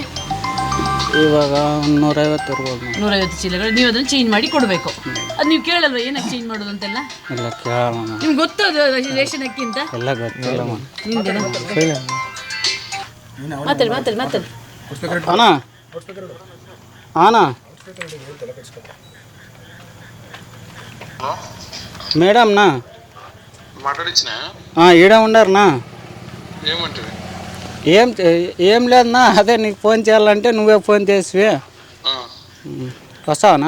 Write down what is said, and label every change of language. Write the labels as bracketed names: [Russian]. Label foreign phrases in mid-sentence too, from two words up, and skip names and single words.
[Kannada] ಇವಾಗ 150 ಇರ್ಬೋದು. 150 ಚೀಲಗಳು. ನೀವು ಅದನ್ನು ಚೇಂಜ್ ಮಾಡಿ ಕೊಡಬೇಕು. ಅದು ನೀವು ಕೇಳಲ್ವ ಏನಕ್ಕೆ ಚೇಂಜ್ ಮಾಡೋದು ಅಂತೆಲ್ಲ? ಇಲ್ಲ ಕೇಳೋಣ. ನಿಮ್ಗೆ ಗೊತ್ತದು ರೇಷನ್ ಅಕ್ಕಿ ಅಂತ? ಎಲ್ಲ ಗೊತ್ತಿಲ್ಲ ನಿಮ್ಗೆ ಮಾತಾಡಿ [Telugu] ಅಣ್ಣ మేడంనా మాట్లాడిచ్చినా ఈడ ఉన్నారనా? ఏమంటారు? ఏం లేదన్నా, అదే నీకు ఫోన్ చేయాలంటే నువ్వే ఫోన్ చేసి వస్తావనా?